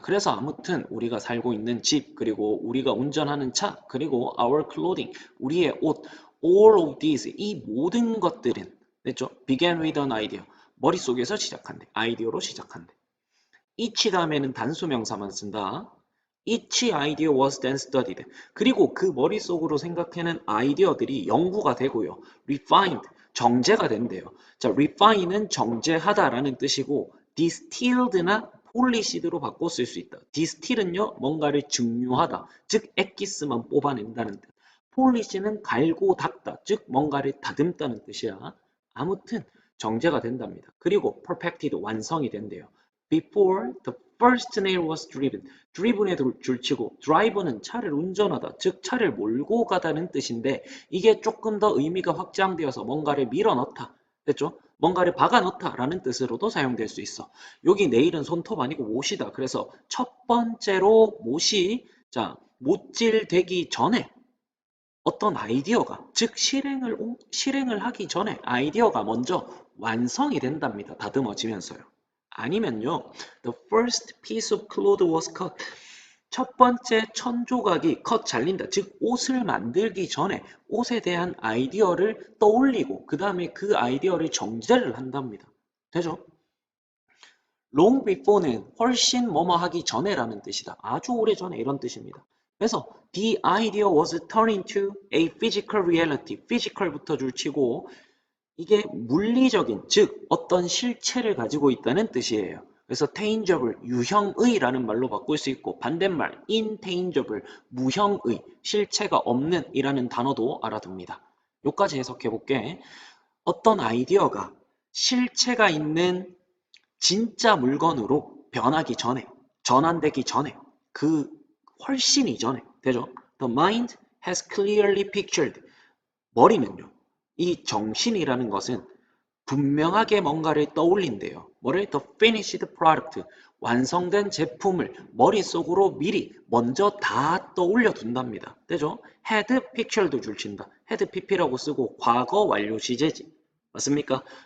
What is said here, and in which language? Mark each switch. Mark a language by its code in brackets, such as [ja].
[ko] 그래서 아무튼 우리가 살고 있는 집, 그리고 우리가 운전하는 차, 그리고 [en] our clothing, [ko] 우리의 옷, [en] all of these, [ko] 이 모든 것들은 됐죠? [en] began with an idea. [ko] 머릿속에서 시작한대. 아이디어로 시작한대. each 다음에는 단수명사만 쓴다. [en] Each idea was then studied. [ko] 그리고 그 머릿속으로 생각하는 아이디어들이 연구가 되고요. refined, 정제가 된대요. 자, refine은 정제하다라는 뜻이고 distilled나 policed로 바꿔 쓸 수 있다. distil은요, 뭔가를 증류하다, 즉 엑기스만 뽑아낸다는 뜻. policed는 갈고 닦다, 즉 뭔가를 다듬다는 뜻이야. 아무튼 정제가 된답니다. 그리고 perfected, 완성이 된대요. [en] Before the first nail was driven. [ko] driven에 줄치고 drive는 차를 운전하다, 즉 차를 몰고 가다는 뜻인데 이게 조금 더 의미가 확장되어서 뭔가를 밀어 넣다. 됐죠? 뭔가를 박아 넣다라는 뜻으로도 사용될 수 있어. 여기 내일은 손톱 아니고 못이다. 그래서 첫 번째로 못이 자, 못질되기 전에 어떤 아이디어가 즉 실행을 하기 전에 아이디어가 먼저 완성이 된답니다. 다듬어지면서요. 아니면요. [en] The first piece of cloth was cut. [ko] 첫 번째 천 조각이 컷 잘린다. 즉 옷을 만들기 전에 옷에 대한 아이디어를 떠올리고 그 다음에 그 아이디어를 정제를 한답니다. 되죠? long before는 훨씬 뭐뭐 하기 전에라는 뜻이다. 아주 오래 전에 이런 뜻입니다. 그래서 [en] the idea was turned into a physical reality. [ko] physical부터 줄치고 이게 물리적인, 즉 어떤 실체를 가지고 있다는 뜻이에요. 그래서 tangible, 유형의라는 말로 바꿀 수 있고 반대말 intangible, 무형의, 실체가 없는 이라는 단어도 알아둡니다. 여기까지 해석해 볼게. 어떤 아이디어가 실체가 있는 진짜 물건으로 변하기 전에, 전환되기 전에, 그 훨씬 이전에, 되죠? [en] The mind has clearly pictured. [ko] 머리는요, 이 정신이라는 것은 분명하게 뭔가를 떠올린대요. 뭐를? [en] The finished product. [ko] 완성된 제품을 머릿속으로 미리 먼저 다 떠올려 둔답니다. 되죠? had pictured도 줄친다. had pp라고 쓰고 과거 완료 시제지. 맞습니까?